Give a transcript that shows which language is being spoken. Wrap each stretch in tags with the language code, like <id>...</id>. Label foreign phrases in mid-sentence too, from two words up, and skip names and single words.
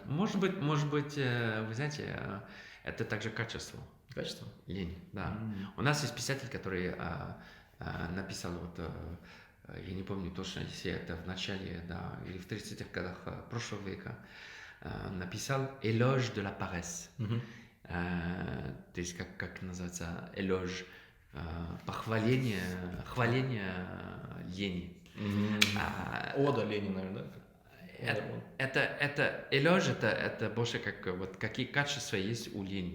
<ru>Может быть, вы знаете, это также качество. Качество? Лень, да. У нас есть писатель, который написал, вот, я не помню точно, если это в начале, да, или в 30-х годах прошлого века, написал «Éloge de la paresse». То есть, как называется, «Éloge», хваление лени. Ода лени, наверное, да? Это элёж, это больше как вот какие качества есть у лени.</ru>